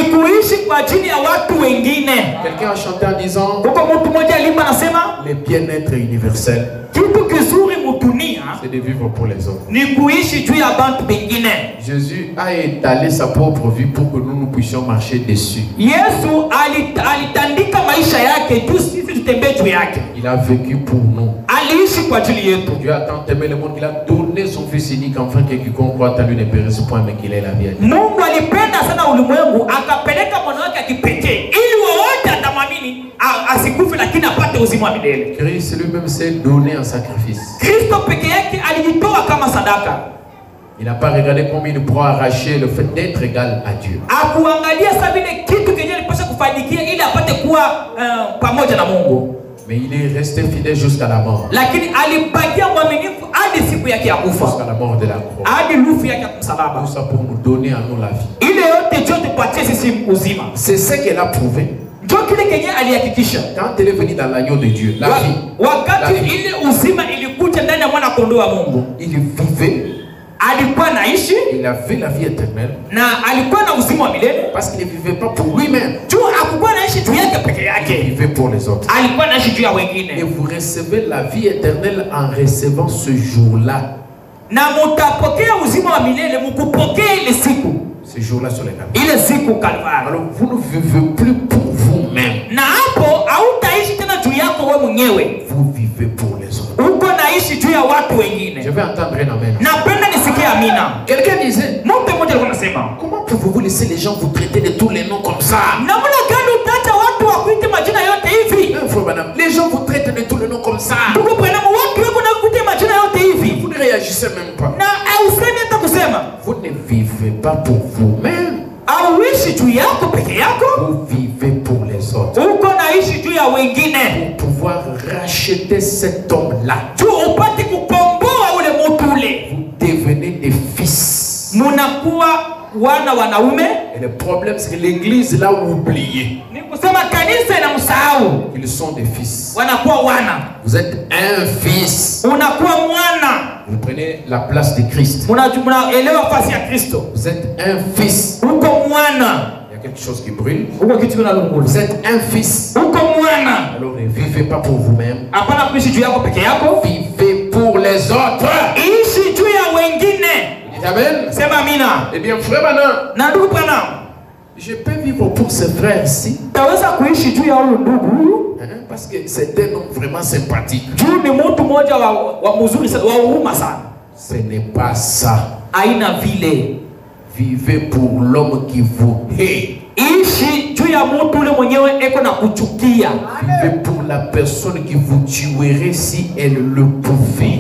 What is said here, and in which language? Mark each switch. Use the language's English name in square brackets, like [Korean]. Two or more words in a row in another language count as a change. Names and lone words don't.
[French] Quelqu'un a chanté en disant le bien-être universel, c'est de vivre pour les autres. Jésus a étalé sa propre vie pour que nous puissions marcher dessus. [Swahili] yake. [French] Il a vécu pour nous. [Swahili] Aliishi kwa ajili yetu. [French] Dieu a tant aimé le monde qu'il a donné son fils unique afin que quiconque croit en lui ne périsse point mais qu'il ait la vie éternelle. [Swahili] Mungu alipenda sana ulimwengu akapeleka mwana wake akipekee ili wote atamwamini asikufe lakini apate uzima wa milele. [French] Christ lui-même s'est donné en sacrifice. [Swahili] Kristo peke yake alijitoa kama sadaka. [French] Il n'a pas regardé combien il pourra arracher le fait d'être égal à Dieu. [Swahili] Akuangalia sasa vile kitu kenye alipaswa kufanikia ili apate kuwa pamoja na Mungu. [French] Mais il est resté fidèle jusqu'à la mort. [Swahili] Lakini alibakia mwaminifu hadi siku yake ya kufa. [French] Jusqu'à la mort de la croix. [Swahili] Hadi lufu yake ya msalaba. [French] Tout ça pour nous donner à nous la vie. [Swahili] Ile yote Dieu tupatie sisi uzima. [French] C'est ce qu'elle a prouvé. [Swahili] Ndio kile kenye alihakikisha. [French] Quand elle est venue dans l'agneau de Dieu, la vie. [Swahili] Wakati ile uzima ilikuja ndani ya mwana kondoo wa Mungu. [French] Il vivait. [Swahili] Alikuwa naishi. [French] Il avait la vie éternelle. [Swahili] Na alikuwa na uzima wa milele. [French] Parce qu'il ne vivait pas pour lui-même. [Swahili] Tu hakukuwa naishi juu yake peke yake. [French] Il vivait pour les autres. [Swahili] Alikuwa naishi juu ya wengine. [French] Et vous recevez la vie éternelle en recevant ce jour-là. [Swahili] Na mutapokea uzima wa milele mukupokea ile siku. [French] Ce jour-là sur les Calvaires. [Swahili] Ile siku Calvaire. [French] Alors vous ne vivez plus pour vous-même. [Swahili] Na hapo hautaishi tena juu yako wewe mwenyewe. [French] Vous vivez pour les autres. [Swahili] Uko naishi juu ya watu wengine. [French] Je vais entendre un amen. [Swahili] Napenda nisikie amina. [French] Quelqu'un disait, [Swahili] mtu mmoja alikuwa anasema, [French] comment pouvez-vous laisser les gens vous traiter de tous les noms comme ça? [Swahili] Namna gani utaacha watu wakuite majina yote hivi? [French] Les gens vous traitent de tous les noms comme ça. [Swahili] Ndugu bwana, watu wako nakuite majina yote hivi. [French] Vous ne réagissez même pas. [Swahili] Na usemi hata kusema. [French] Vous ne vivez pas pour vous-même. [Swahili] Auishi juu yako peke yako. [French] Vous vivez pour les autres. [Swahili] Uko naishi juu ya wengine. [French] Pour pouvoir racheter cet homme-là. [Swahili] Tu upate kukomboa ule mtu ule. [French] Vous devenez des fils. [Swahili] Munakuwa wana wanaume. [French] Et le problème c'est que l'église l'a oublié. [Swahili] Ni kusema kanisa inamsahau. [French] Ils sont des fils. [Swahili] Wanakuwa wana. [French] Vous êtes un fils. [Swahili] Unakuwa mwana. [French] Vous prenez la place de Christ. [Swahili] Munaelewa nafasi ya Kristo. [French] Vous êtes un fils. [Swahili] Uko mwana. [French] Il y a quelque chose qui brûle. [Swahili] Uko kitu kinalungula. [French] Vous êtes un fils. [Swahili] Uko mwana. [French] Alors ne vivez pas pour vous-même. [Swahili] Hapana kuishi juu yako peke yako. [French] Vivez pour les autres. [Swahili] Ishi juu ya wengine. [French] Amen. [Swahili] Sema amina. [French] Eh bien frère Bana. [Swahili] Na ndugu Bana. [French] Je peux vivre pour ce frère-ci. [Swahili] Taweza kuishi juu ya huyu ndugu huyu. [French] Parce que c'est un homme vraiment sympathique. [Swahili] Juu ni mtu mmoja wa mzuri sana, wa huruma sana. [French] Ce n'est pas ça. [Swahili] Aina vile. [French] Vivez pour l'homme qui vous hait. [Swahili] Ishi juu ya mtu ule mwenyewe eko na kuchukia. [French] Vivez pour la personne qui vous tuerait si elle le pouvait.